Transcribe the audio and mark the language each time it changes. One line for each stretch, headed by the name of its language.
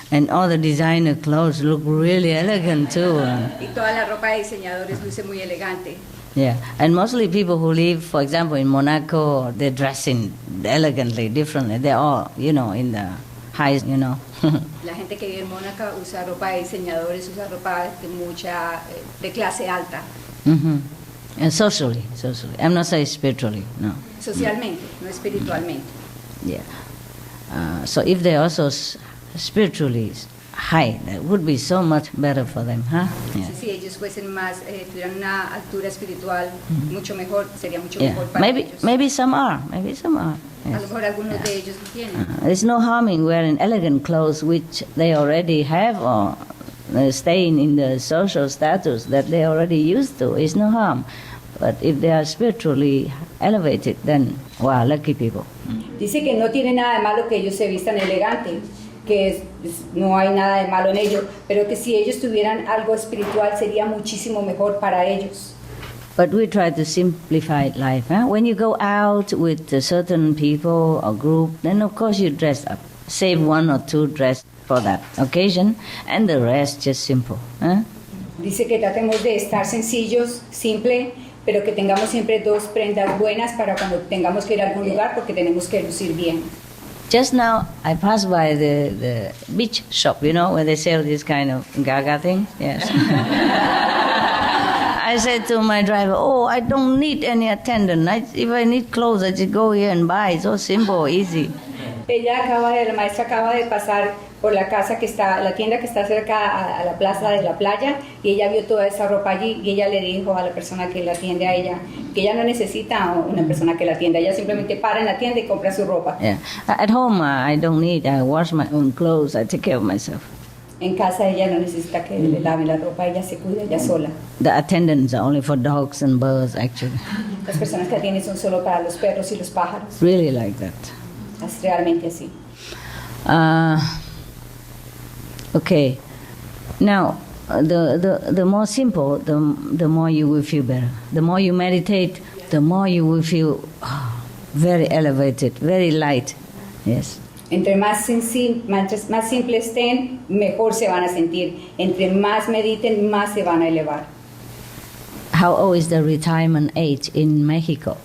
English: And all the designer clothes look really elegant too.
Spanish: Y toda la ropa de diseñadores luce muy elegante.
English: Yeah, and mostly people who live, for example, in Monaco, they're dressing elegantly, differently. They're all, you know, in the high, you know.
Spanish: La gente que vive en Mónaco usa ropa de diseñadores, usa ropa de clase alta.
English: And socially. I'm not saying spiritually, no.
Spanish: Socialmente, no espiritualmente.
English: Yeah. So if they're also spiritually high, that would be so much better for them, huh? Yeah.
Spanish: Si ellos fuesen más, tuvieran una altura espiritual mucho mejor, sería mucho mejor para ellos.
English: Maybe some are. Yes.
Spanish: A lo mejor algunos de ellos lo tienen.
English: There's no harm in wearing elegant clothes which they already have, or staying in the social status that they already used to. It's no harm. But if they are spiritually elevated, then, wow, lucky people.
Spanish: Dice que no tiene nada de malo que ellos se vistan elegante, que no hay nada de malo en ello, pero que si ellos tuvieran algo espiritual sería muchísimo mejor para ellos.
English: But we try to simplify life. Huh? When you go out with certain people or group, then of course you dress up. Save one or two dress for that occasion, and the rest just simple. Huh?
Spanish: Dice que tratemos de estar sencillos, simple, pero que tengamos siempre 2 prendas buenas para cuando tengamos que ir a algún lugar, porque tenemos que lucir bien.
English: Just now, I passed by the beach shop, you know, where they sell this kind of gaga thing. Yes. I said to my driver, oh, I don't need any attendant. If I need clothes, I just go here and buy. It's so simple, easy.
Spanish: La maestra acaba de pasar por la tienda que está cerca a la plaza de la playa, y ella vio toda esa ropa allí, y ella le dijo a la persona que la atiende a ella que ella no necesita una persona que la atienda, ella simplemente para en la tienda y compra su ropa.
English: Yeah. At home, I don't need. I wash my own clothes. I take care of myself.
Spanish: En casa ella no necesita que le laven la ropa, ella se cuida ella sola.
English: The attendants are only for dogs and birds, actually.
Spanish: Las personas que atienden son solo para los perros y los pájaros.
English: Really like that.
Spanish: Es realmente así.
English: Okay. Now, the more simple, the more you will feel better. The more you meditate, the more you will feel very elevated, very light. Yes.
Spanish: Entre más simple estén, mejor se van a sentir. Entre más mediten, más se van a elevar.
English: How old is the retirement age in Mexico?